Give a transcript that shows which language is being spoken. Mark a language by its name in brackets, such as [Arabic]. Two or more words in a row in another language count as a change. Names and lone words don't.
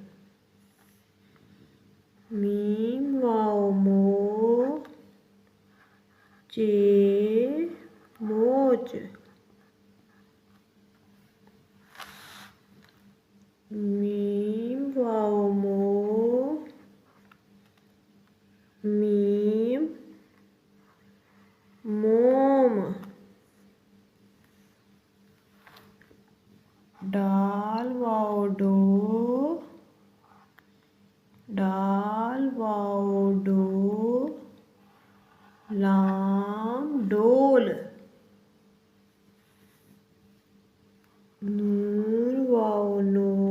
[Urdu] میم واو مو چے موچ۔ میم واو مو میم موم۔ ڈال واؤ ڈو، ڈال واؤ ڈو, لام ڈول، نون واؤ نو,